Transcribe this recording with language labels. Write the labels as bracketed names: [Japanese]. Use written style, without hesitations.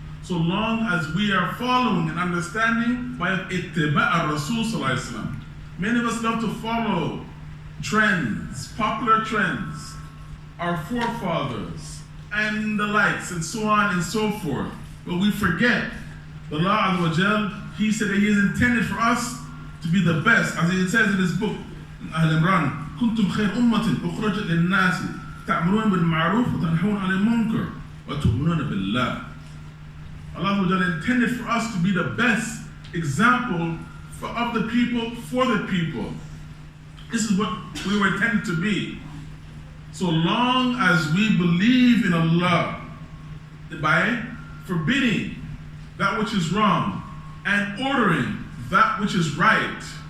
[English] So long as we are following and understanding by ittiba' al-Rasul sallallahu alaihi wasallam. Many of us love to follow trends, popular trends, our forefathers, and the likes, and so on and so forth. But we forget the Allah Azza wa Jal. He said that He is intended for us to be the best. As He says in His book, [Arabic] Al-Imran, كنتم خير أمة أخرجت للناس تأمرون بالمعروف وتنهون عن المنكر وتؤمنون بالله. [English] Allah intended for us to be the best example of the people, for the people. This is what we were intended to be. So long as we believe in Allah by forbidding that which is wrong and ordering that which is right.